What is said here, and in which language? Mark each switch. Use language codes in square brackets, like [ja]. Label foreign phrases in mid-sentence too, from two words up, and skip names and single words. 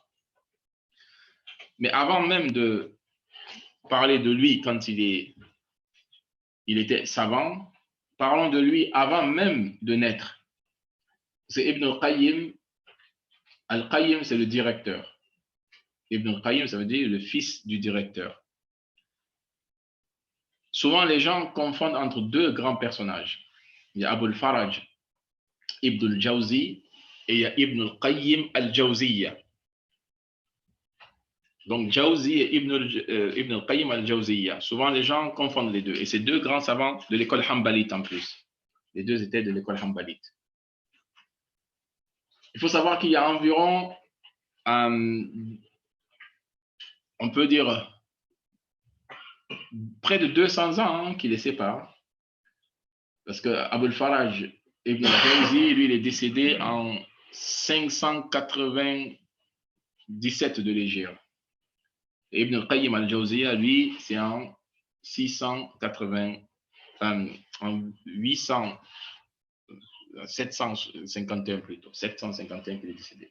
[fr] Mais avant même de parler de lui quand il était savant, parlons de lui avant même de naître. C'est Ibn al-Qayyim. Al-Qayyim, c'est le directeur. Ibn al-Qayyim, ça veut dire le fils du directeur. Souvent, les gens confondent entre 2 grands personnages. Il y a Abu al-Faraj Ibn al-Jawzi et il y a Ibn al-Qayyim al-Jawziyya. Donc, Jawzi et Ibn al-Qayyim al-Jawziyya. Souvent, les gens confondent les deux. Et c'est 2 grands savants de l'école Hanbalite en plus. Les 2 étaient de l'école Hanbalite. Il faut savoir qu'il y a environ, on peut dire, près de 200 ans qui les séparent. Parce que Abu al-Faraj Ibn al-Jawzi, lui, il est décédé en 597 de l'Hégire. Et Ibn al-Qayyim al-Jawziyya, lui, c'est en 751 plutôt, 751 qu'il est décédé.